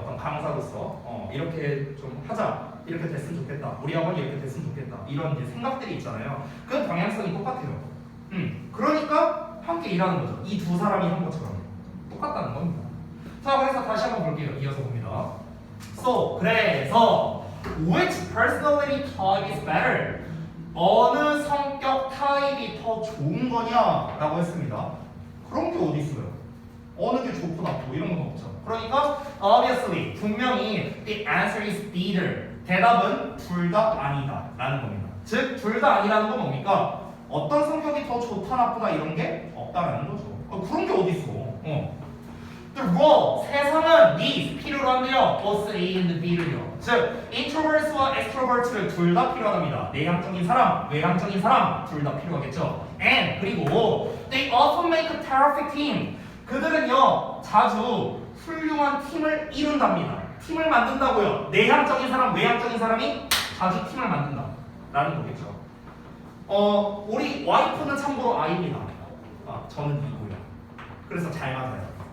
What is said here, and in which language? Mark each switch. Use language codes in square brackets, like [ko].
[ko] 어떤 강사로서 이렇게 좀 하자. 이렇게 됐으면 좋겠다. 우리 학원이 이렇게 됐으면 좋겠다. 이런 이제 생각들이 있잖아요. 그 방향성이 똑같아요. 그러니까 함께 일하는 거죠. 이 두 사람이 한 것처럼 똑같다는 겁니다. 자, 그래서 다시 한번 볼게요. 이어서 봅니다. [en] So, [ko] 그래서 [en] which personality type is better? [ko] 어느 성격 타입이 더 좋은 거냐라고 했습니다. 그런 게 어디 있어요? 어느 게 좋고 나쁘고 이런 건 없죠. 그러니까 [en] obviously [ko] 분명히 [en] the answer is neither. [ko] 대답은 둘 다 아니다 라는 겁니다. 즉 둘 다 아니라는 건 뭡니까? 어떤 성격이 더 좋다 나쁘다 이런 게 없다라는 거죠. 그런 게 어디 있어? [en] The role [ko] 세상은 [en] needs [ko] 필요로 한대요. [en] both A and B를요. [ko] 즉 introvert와 extrovert를 둘 다 필요하답니다. 내향적인 사람, 외향적인 사람 둘 다 필요하겠죠. [en] And [ko] 그리고 [en] they often make a terrific team. [ko] 그들은요 자주 훌륭한 팀을 이룬답니다. 팀을 만든다고요. 내향적인 사람, 외향적인 사람이 자주 팀을 만든다 라는 거겠죠. 우리 와이프는 참고로 I입니다. 저는 E고요. 그래서 잘 맞아요.